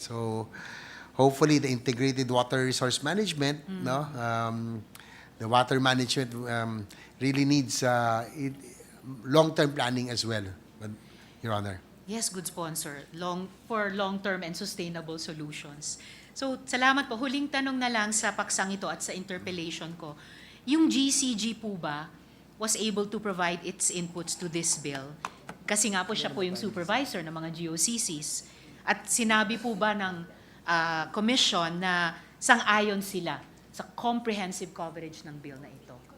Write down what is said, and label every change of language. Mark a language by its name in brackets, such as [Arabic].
[English] So hopefully the integrated water resource management, no, the water management really needs long-term planning as well, Your Honor. Yes, good sponsor. For long-term and sustainable solutions. [Filipino] So, salamat po. Huling tanong na lang sa paksang ito at sa interpellation ko. Yung GCG po ba [English] was able to provide its inputs to this bill? [Filipino] Kasi nga po siya po yung supervisor ng mga GOCCs. At sinabi po ba ng commission na sang-ayon sila sa comprehensive coverage ng bill na ito?